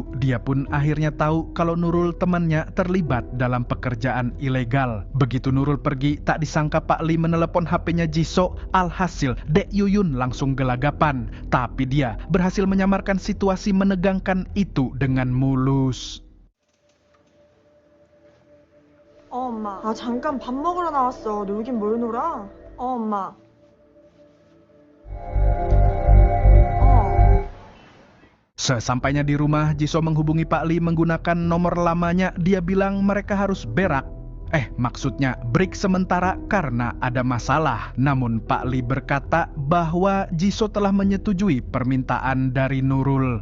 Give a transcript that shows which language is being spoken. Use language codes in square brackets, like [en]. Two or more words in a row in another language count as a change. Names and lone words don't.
[id] Dia pun akhirnya tahu kalau Nurul temannya terlibat dalam pekerjaan ilegal. Begitu Nurul pergi, tak disangka Pak Lee menelepon HP-nya Jisoo. Alhasil Dek Yuyun langsung gelagapan. Tapi dia berhasil menyamarkan situasi menegangkan itu dengan mulus. [ko] 엄마. 아, 잠깐 밥 먹으러 나왔어. 놀긴 뭘 놀아? 엄마. [id] Sesampainya di rumah, Jisoo menghubungi Pak Lee menggunakan nomor lamanya. Dia bilang mereka harus berak. Maksudnya break sementara karena ada masalah. Namun Pak Lee berkata bahwa Jisoo telah menyetujui permintaan dari Nurul.